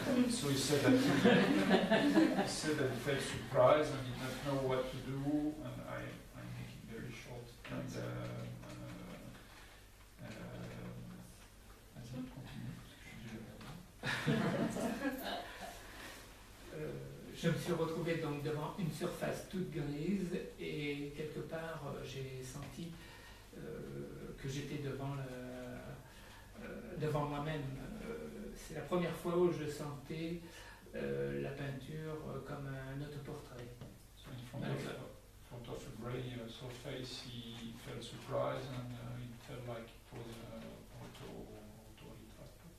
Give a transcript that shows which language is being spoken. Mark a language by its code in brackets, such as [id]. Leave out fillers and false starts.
[en] So he said that he felt surprised and did not know what to do, and I make it very short. [fr] And vas-y, continue, parce que je suis déjà perdu. Je me suis retrouvé donc devant une surface toute grise et quelque part j'ai senti que j'étais devant moi-même. C'est la première fois où je sentais la peinture comme un autoportrait. [en] So in front of a grey surface, he felt surprised and it felt like it was auto-retract.